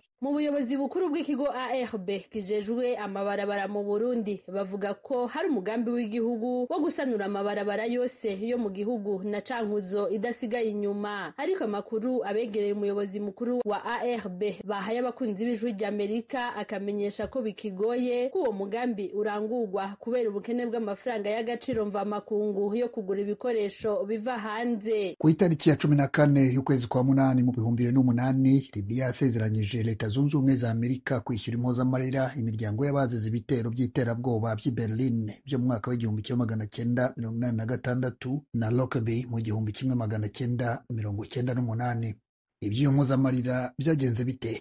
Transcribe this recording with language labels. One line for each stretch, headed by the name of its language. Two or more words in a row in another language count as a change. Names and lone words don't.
Rundi: mu buyobozi bukuru bw'ikigo ARB kijejwe amabarabara mu Burundi bavuga ko hari umugambi w'igihugu wo gusanura amabarabara yose yo mu gihugu na Cankuzo idasigaye inyuma, ariko amakuru abegereye umuyobozi mukuru wa ARB bahaye abakunzi b'ijwi ry'Amerika akamenyesha ko bikigoye ko uwo mugambi urangurwa kubera ubukene bw'amafaranga y'agaciro mvamakungu yo kugura ibikoresho biva hanze.
Kinyarwanda: Ku itariki ya 14 y'ukwezi kwa munani mu 2008 Libya yasezeranyije Leta Zunze Ubumwe za Amerika kwishyura impozamarira imiryango y'abazize ibitero by'iterabwoba by'i Berlin byo mu mwaka w'1986 na Lockerbie mu 1998. Iby'iyo mpozamarira byagenze bite?